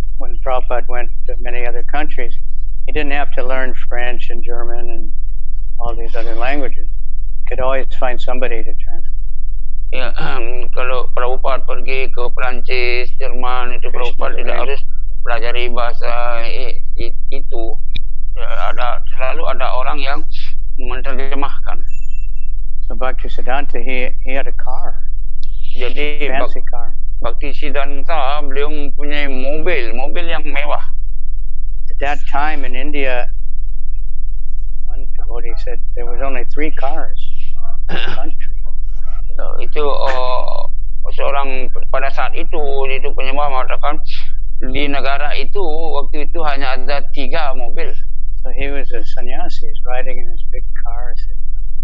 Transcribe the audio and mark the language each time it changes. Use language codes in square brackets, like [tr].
[en] When Prabhupada went to many other countries, he didn't have to learn French and German and all these other languages. He could always find somebody to translate. [id] Ya, kalau Prabhupada pergi ke Prancis, Jerman, itu Prabhupada tidak harus pelajari bahasa itu. Ya, selalu ada orang yang menerjemahkan. [en] So Bhaktisiddhanta, he had a car. [id] Jadi [en] fancy car. [id] Bhaktisiddhanta beliau mempunyai mobil yang mewah. [en] At that time in India, one devotee said there was only 3 cars in the country. [id] Itu seorang pada saat itu penyembah mengatakan di negara itu waktu itu hanya ada 3 mobil. [en] So he was a sannyasi, he's riding in his big car, sitting up.